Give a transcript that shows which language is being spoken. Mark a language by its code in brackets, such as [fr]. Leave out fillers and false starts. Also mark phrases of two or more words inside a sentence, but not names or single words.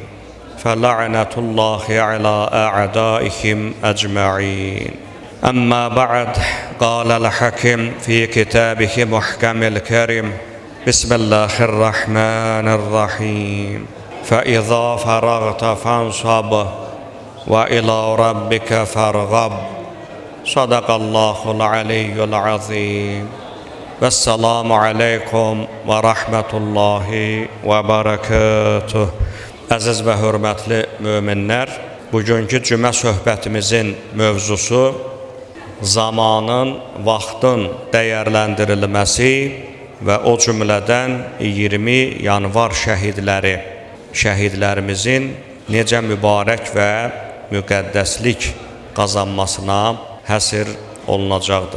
[ar] فلعنة الله على أعدائهم أجمعين أما بعد قال الحكيم في كتابه محكم الكريم بسم الله الرحمن الرحيم فإذا فرغت فانصب وإلى ربك فارغب صدق الله العلي العظيم والسلام عليكم ورحمة الله وبركاته. [az] Əziz və hörmətli möminlər, bugünkü cümə söhbətimizin mövzusu zamanın, vaxtın dəyərləndirilməsi və o cümlədən 20 yanvar şəhidlərimizin necə mübarək və müqəddəslik qazanmasına həsr olunacaqdır.